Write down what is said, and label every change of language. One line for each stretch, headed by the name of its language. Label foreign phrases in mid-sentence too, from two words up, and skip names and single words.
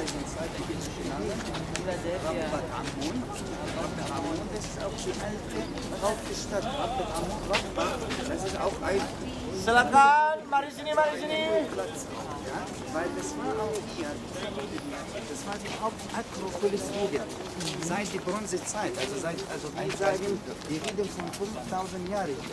German: Seite gibt es Rabat Amun. Rabat Amun, das ist auch die alte Hauptstadt. Rabat Amun, Rabat, das ist auch ein
Indonesian: Silakan, mari sini.
German: Platz. Ja? Weil das war auch hier, das war die Hauptakropolis hier. Seit der Bronzezeit, also wir sagen, wir reden von 5000 Jahren hier.